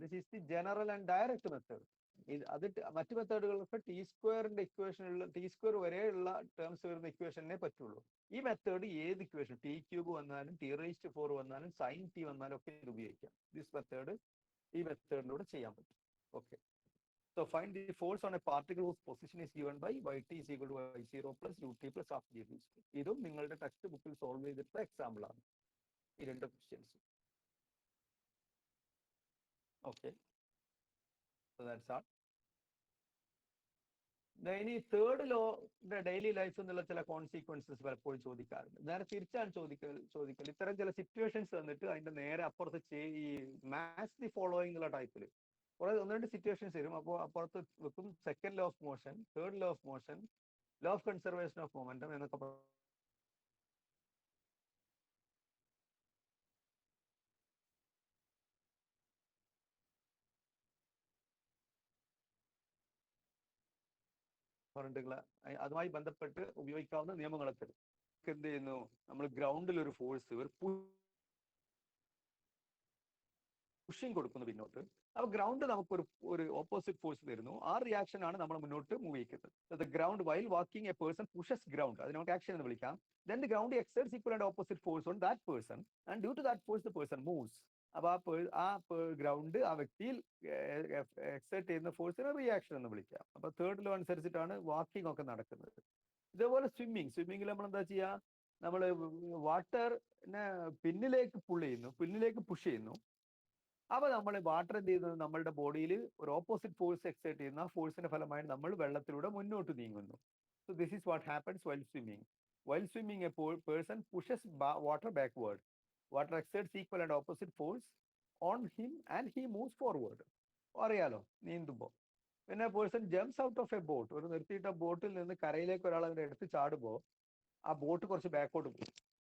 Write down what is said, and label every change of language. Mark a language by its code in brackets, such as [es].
[en] This is the general and direct method. [ml] അത് മറ്റു മെത്തേഡുകളൊക്കെ T സ്ക്വയറിന്റെ ഇക്വേഷനുള്ള ടി സ്ക്വയർ വരെയുള്ള ടേംസ് വരുന്ന ഇക്വേഷനെ പറ്റുള്ളൂ. ഈ മെത്തേഡ് ഏത് ഇക്വേഷൻ ടി ക്യൂബ് വന്നാലും ടി റേസ്റ്റ് 4 വന്നാലും സൈൻ ടി വന്നാലും ഒക്കെ ഇത് ഉപയോഗിക്കാം. ദിസ് മെത്തേഡ് ഈ മെത്തേഡിലൂടെ ചെയ്യാൻ പറ്റും. Okay. [en] So find the force on a particle whose position is given by yt is equal to y0 plus ut plus half g. [ml] ഇതും നിങ്ങളുടെ ടെക്സ്റ്റ് ബുക്കിൽ സോൾവ് ചെയ്തിട്ടുള്ള എക്സാമ്പിൾ ആണ് ഈ രണ്ട് questions. [en] Okay, so that's all. [ml] ഇനി third ലോയുടെ daily life എന്നുള്ള ചില കോൺസിക്വൻസസ് പലപ്പോഴും ചോദിക്കാറുണ്ട്. നേരെ തിരിച്ചാണ് ചോദിക്കൽ ഇത്തരം ചില സിറ്റുവേഷൻസ് തന്നിട്ട് അതിന്റെ നേരെ അപ്പുറത്ത് ഈ മാച്ച് ദി ഫോളോയിങ് എന്നുള്ള ടൈപ്പിൽ കുറെ ഒന്ന് രണ്ട് സിറ്റുവേഷൻസ് വരും. അപ്പോൾ അപ്പുറത്ത് വെക്കും second law of motion, third law of motion, law of conservation of momentum എന്നൊക്കെ പറഞ്ഞിട്ടുള്ള അതുമായി ബന്ധപ്പെട്ട് ഉപയോഗിക്കാവുന്ന നിയമങ്ങളൊക്കെ എന്ത് ചെയ്യുന്നു, നമ്മൾ ഗ്രൗണ്ടിൽ ഒരു ഫോഴ്സ് ഒരു പുഷിങ് കൊടുക്കുന്നു പിന്നോട്ട്. അപ്പൊ ഗ്രൗണ്ട് നമുക്ക് ഒരു ഓപ്പോസിറ്റ് ഫോഴ്സ് തരുന്നു. ആ റിയാക്ഷൻ ആണ് നമ്മൾ മുന്നോട്ട് മൂവ് ചെയ്യുന്നത്. [en] ground while walking a person pushes ground, [ml] അതിനെ നമുക്ക് ആക്ഷൻ എന്ന് വിളിക്കാം. [en] Then the ground exerts equal and opposite force on that person and due to that force the person moves. [ml] അപ്പൊ ആ ഗ്രൗണ്ട് ആ വ്യക്തിയിൽ എക്സെർട്ട് ചെയ്യുന്ന ഫോഴ്സിനെ റിയാക്ഷൻ എന്ന് വിളിക്കാം. അപ്പൊ തേർഡ് ലോ അനുസരിച്ചിട്ടാണ് വാക്കിംഗ് ഒക്കെ നടക്കുന്നത്. ഇതേപോലെ സ്വിമ്മിങ്ങിൽ നമ്മൾ എന്താ ചെയ്യുക, നമ്മൾ വാട്ടറിനെ പിന്നിലേക്ക് പുഷ് ചെയ്യുന്നു. അപ്പൊ നമ്മൾ വാട്ടർ എന്ത് ചെയ്യുന്നത്, നമ്മളുടെ ബോഡിയിൽ ഒരു ഓപ്പോസിറ്റ് ഫോഴ്സ് എക്സെർട്ട് ചെയ്യുന്ന ഫോഴ്സിന്റെ ഫലമായി നമ്മൾ വെള്ളത്തിലൂടെ മുന്നോട്ട് നീങ്ങുന്നു. [en] So this is what happens while swimming. While swimming, a person pushes water backward. Water exerts equal and opposite force on him and he moves forward. [ml] അറിയാലോ നീന്തുമ്പോൾ. [en] When a person jumps out of a boat, [ml] ഒരു നിർത്തിയിട്ട ബോട്ടിൽ നിന്ന് കരയിലേക്ക് ഒരാൾ അതിനെ എടുത്ത് ചാടുമ്പോൾ ആ ബോട്ട് കുറച്ച് ബാക്കോട്ട് പോകും.